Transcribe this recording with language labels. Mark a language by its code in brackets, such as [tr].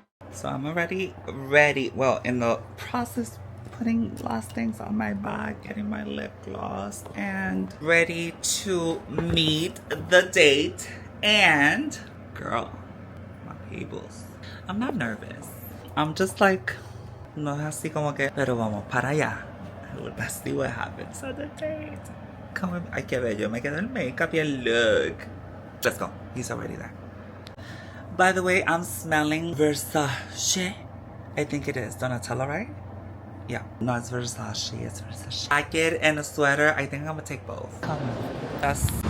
[en] So I'm already ready. Well, in the process, putting last things on my bag, getting my lip gloss, and ready to meet the date. And, girl, my peoples, I'm not nervous. [es] I'm just like, no así como que, pero vamos para allá. [en] Let's see what happens at the date. Come with me. [es] Ay, qué bello. Me quedó el makeup y el look. [en] Let's go. He's already there. By the way, I'm smelling Versace. I think it is Donatella, right? Yeah. No, it's Versace. It's Versace. Jacket and a sweater. I think I'm gonna take both. Come on. That's...